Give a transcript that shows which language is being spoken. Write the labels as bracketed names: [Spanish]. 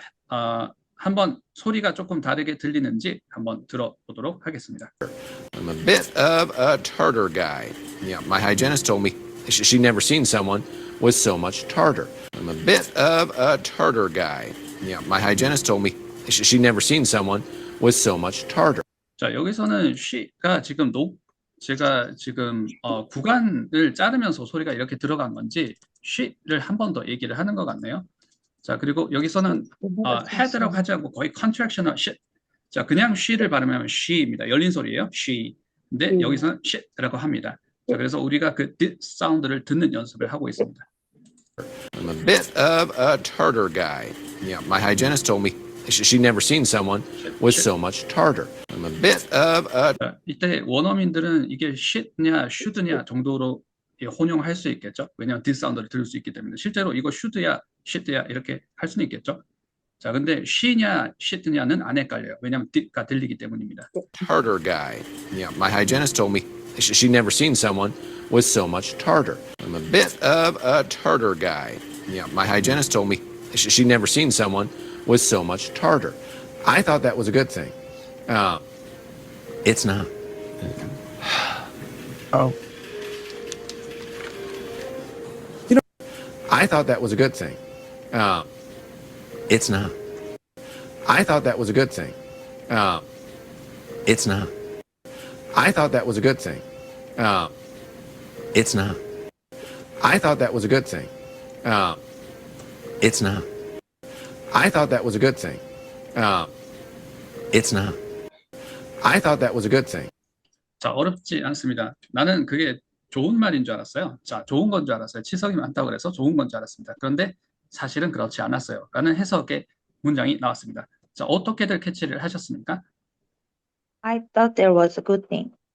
[Korean] 자, 한번 소리가 조금 다르게 들리는지 한번 들어보도록 하겠습니다. [English] I'm a bit of a tartar guy. Yeah, my hygienist told me she never seen someone with so much tartar. I'm a bit of a tartar guy. Yeah, my hygienist told me she never seen someone with so much tartar. [Korean] 자, 여기서는 she가 지금 제가 지금 구간을 자르면서 소리가 이렇게 들어간 건지 she를 한 번 더 얘기를 하는 것 같네요. 자, 그리고 여기서는 had라고 하지 않고 거의 contractional she. 자, 그냥 she를 발음하면 she입니다. 열린 소리예요. she. 근데 여기서는 she라고 합니다. 자, 그래서 우리가 그 d 사운드를 듣는 연습을 하고 있습니다. [English] I'm a bit of a tartar guy. Yeah, my hygienist told me she never seen someone with so much tartar. I'm a bit of a. [Korean] 자, 이때 원어민들은 이게 shit냐 should냐 정도로 혼용할 수 있겠죠. 왜냐하면 d 사운드를 들을 수 있기 때문에. 실제로 이거 should야 shit야 이렇게 할 수는 있겠죠. 자, 근데 she냐 shit냐는 안 헷갈려요. 왜냐하면 d가 들리기 때문입니다. [English] Tartar guy. Yeah, my hygienist told me she never seen someone with so much tartar. I'm a bit of a tartar guy. Yeah, my hygienist told me she never seen someone with so much tartar. I thought that was a good thing. It's not. Oh. I thought that was a good thing. It's not. I thought that was a good thing. It's not. I thought that was a good thing. It's not. I thought that was a good thing. It's not. I thought that was a good thing. It's not. I thought that was a good thing. [Korean] 자, 어렵지 않습니다. 나는 그게 좋은 말인 줄 알았어요. 자, 좋은 건 줄 알았어요. 치석이 많다고 그래서 좋은 건 줄 알았습니다. 그런데 사실은 그렇지 않았어요. 라는 해석의 문장이 나왔습니다. 자, 어떻게들 캐치를 하셨습니까? [English] I thought there was a good thing.